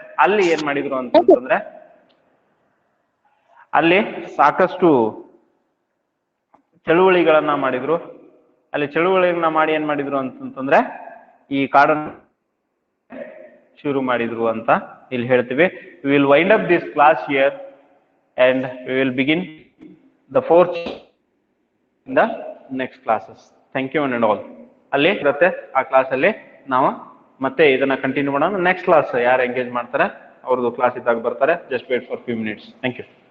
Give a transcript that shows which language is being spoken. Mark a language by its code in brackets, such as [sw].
[kn] ಅಲ್ಲಿ ಏನ್ ಮಾಡಿದ್ರು ಅಂತಂದ್ರೆ ಅಲ್ಲಿ ಸಾಕಷ್ಟು ಚಳುವಳಿಗಳನ್ನ ಮಾಡಿದ್ರು. ಅಲ್ಲಿ ಚಳುವಳಿಗಳನ್ನ ಮಾಡಿ ಏನ್ ಮಾಡಿದ್ರು ಅಂತಂದ್ರೆ ಈ ಕಾಡನ್ನು ಶುರು ಮಾಡಿದ್ರು ಅಂತ ಇಲ್ಲಿ ಹೇಳ್ತೀವಿ. [en] We will wind up this class here and we will begin the fourth in the next classes. Thank you and all. [kn] ಅಲ್ಲಿ ಇರುತ್ತೆ ಆ ಕ್ಲಾಸ್ ಅಲ್ಲಿ ನಾವು ಮತ್ತೆ ಇದನ್ನ ಕಂಟಿನ್ಯೂ ಮಾಡೋಣ. ನೆಕ್ಸ್ಟ್ ಕ್ಲಾಸ್ ಯಾರು ಎಂಗೇಜ್ ಮಾಡ್ತಾರೆ ಅವ್ರದ್ದು ಕ್ಲಾಸ್ ಇದ್ದಾಗ ಬರ್ತಾರೆ. [en] Just wait for few minutes. Thank you.